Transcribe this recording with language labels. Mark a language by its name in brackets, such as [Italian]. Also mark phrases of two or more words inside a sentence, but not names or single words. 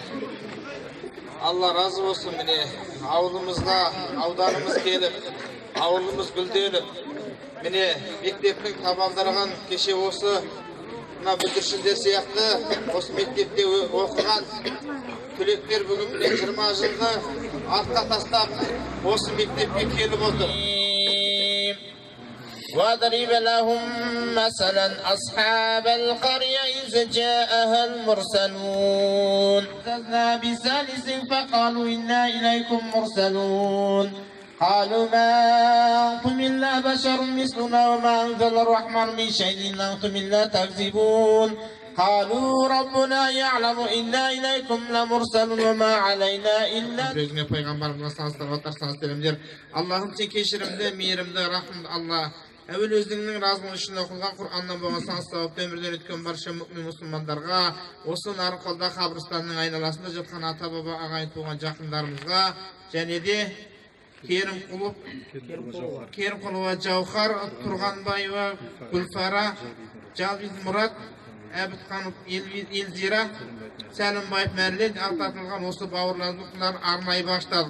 [Kazakh] Алла разы болсын, міне ауылымызға, ауданымыз келіп, ауылымыз гүлденіп, міне мектептің табалдырығын кеше осы бүлдіршіндер сияқты осы мектепте оқыған түлектер бүгін міне 20 жылғы артқа тастап осы мектепке келіп отыр. [Arabic] وَاضْرِبْ لَهُمْ مَثَلًا أَصْحَابَ الْقَرْيَةِ إِذْ جَاءَهَا الْمُرْسَلُونَ فَكَذَّبُوا بِثَالِثٍ فَقَالُوا إِنَّا إِلَيْكُمْ مُرْسَلُونَ قالوا ما أنتم إلا بشر مثلنا وما أنزل الرحمن من شيء إن أنتم إلا تكذبون قالوا ربنا يعلم إنا إليكم لمرسلون وما علينا إلا [Kazakh] Өзіңе пайғамбарымызға салыстырып отырсаңыз Аллахым сен кешірімді, мейірімді, рахымды Алла. Әуел өзіңнің разылығы үшін оқылған Құр'аннан болған сауапты өмірден өткен барша мүмин мұсылмандарға, осы Нарықолда қабірстанның айналасында жатқан ата баба ағайын туған жақындарымызға, және де Керімқұлова Жаухар, Тұрғанбаева Гүлфара, Жалбиз Мұрат, Әбітханов Елзира, Сәлімбаев Мәрлен алтатылған осы бауырларымызға арнайы бағыштадық.